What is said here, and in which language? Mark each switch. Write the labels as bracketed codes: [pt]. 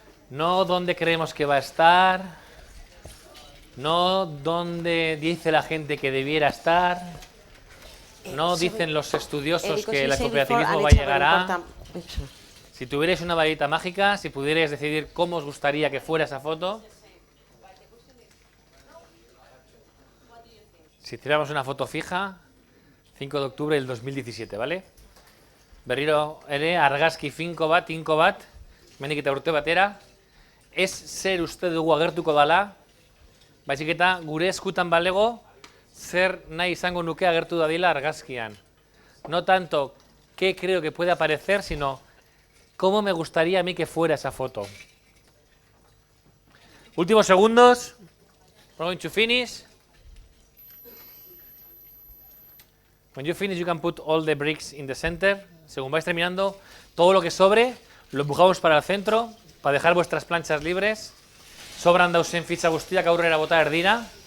[es] No dónde creemos que va a estar, no dónde dice la gente que debiera estar, no dicen los estudiosos que el cooperativismo va a llegar a... Si tuvierais una varita mágica, si pudierais decidir cómo os gustaría que fuera esa foto, si hiciéramos una foto fija, 5 de octubre del 2017, ¿vale? [eu] Berriro ere, argazki finko bat, hemendik eta urte batera, ez zer uste dugu agertuko dala, baizik eta gure eskutan balego, zer nahi izango nuke agertu dadila argazkian. [es] No tanto qué creo que puede aparecer, sino cómo me gustaría a mí que fuera esa foto. [en] Últimos segundos. We're going to finish. When you finish, you can put all the bricks in the center. [es] según vais terminando, todo lo que sobre lo empujamos para el centro, para dejar vuestras planchas libres. [eu] Sobran dausen fitxa guztiak aurrera bota erdira.